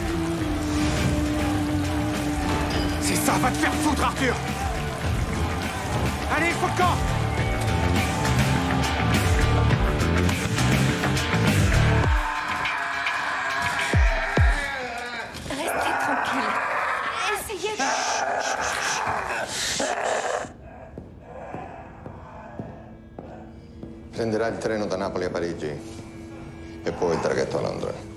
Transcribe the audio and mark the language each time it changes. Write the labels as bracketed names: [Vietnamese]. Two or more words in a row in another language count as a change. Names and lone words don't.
[French] C'est ça, va te faire foutre, Arthur! Allez, faut le camp! Restez tranquille. Essayez de... [Italian] Prenderà il treno da Napoli a Parigi e poi il traghetto a Londra.